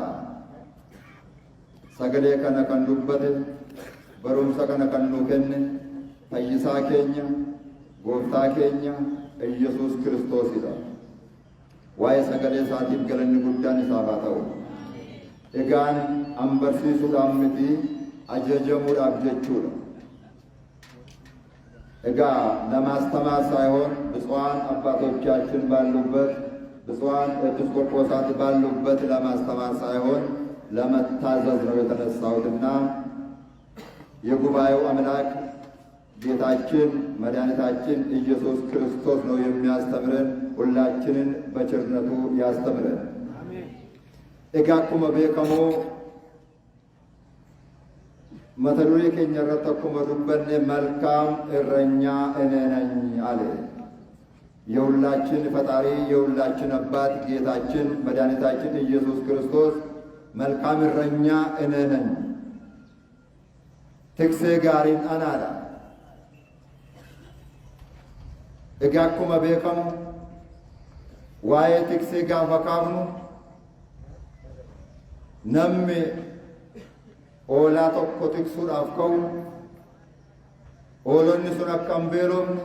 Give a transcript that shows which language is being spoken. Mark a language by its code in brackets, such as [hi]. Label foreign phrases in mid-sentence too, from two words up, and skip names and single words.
[om] Sagalee kana kan dubbate, barumsa kana kan nuu kenne fayyisaa keenya, gooftaa keenya Iyesuus Kiristoosidha. Waa'ee sagalee isaatiif galanni guddaan isaaf haa ta'u. Egaan an barsiisuudhaaf miti ajajamuudhaaf jechuudha. [am] ለማስተማር ሳይሆን ብፁዓን አባቶቻችን ባሉበት ብፁዓን ኤጲስቆጶሳት ባሉበት ለማስተማር ሳይሆን ለመታዘዝ ነው የተነሳሁትና የጉባኤው አምላክ ጌታችን መድኃኒታችን ኢየሱስ ክርስቶስ ነው የሚያስተምረን። ሁላችንን በቸርነቱ ያስተምረን። [om] akkuma beekamu mata duree keenya irratti akkuma dubbanne [am] መልካም እረኛ እኔ ነኝ አለ። የሁላችን ፈጣሪ የሁላችን አባት ጌታችን መድኃኒታችን ኢየሱስ ክርስቶስ መልካም እረኛ እኔ ነኝ፣ [om] tiksee gaariin anaadha። egaa akkuma beekamu waa'ee tiksee gaafa kaafnu namni oolaa tokko tiksuudhaaf ka'u oolonni sun akka hin beelofne,